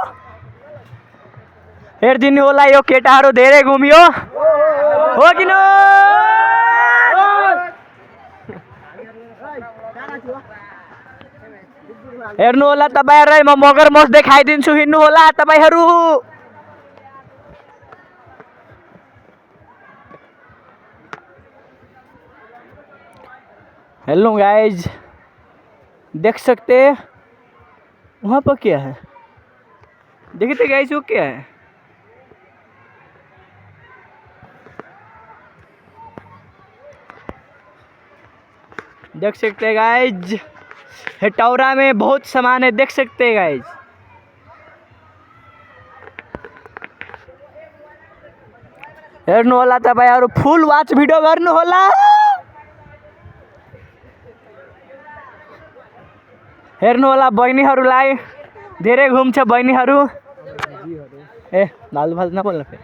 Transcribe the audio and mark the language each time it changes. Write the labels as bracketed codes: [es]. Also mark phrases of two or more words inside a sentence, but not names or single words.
[ne] हेर्दिनु होला यो केटाहरु धेरै घुमियो हो किन हेर्नु होला तपाईहरुलाई म मगरमच्छ देखाइदिन्छु हिँड्नु होला तपाईहरु। [en] hello guys [hi] देख सकते वहाँ पर क्या है देखते गाइज वो क्या है देख सकते हैं गाइज हेटौरा में बहुत सामान है देख सकते हैं गाइज। [ne] हेर्नु होला तपाईहरु [en] full watch video [ne] गर्नु होला। हेर्नु होला बहिनीहरुलाई धेरै घुम्छ बहिनीहरु ए भालु भालु नबोल्न फेरि।